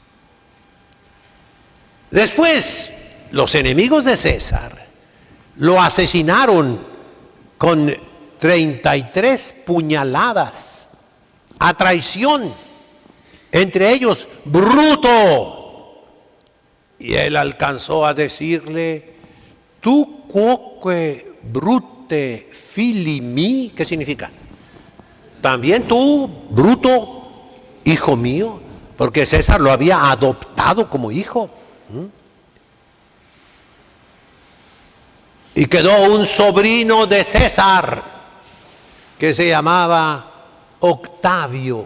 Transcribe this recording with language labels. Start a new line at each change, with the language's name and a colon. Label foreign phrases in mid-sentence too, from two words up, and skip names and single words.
Spanish: Después, los enemigos de César lo asesinaron con 33 puñaladas a traición, entre ellos Bruto. Y él alcanzó a decirle:
Latin: tu quoque brute fili mi,
Spanish: ¿qué significa? También tú, Bruto, hijo mío, porque César lo había adoptado como hijo. Y quedó un sobrino de César que se llamaba Octavio.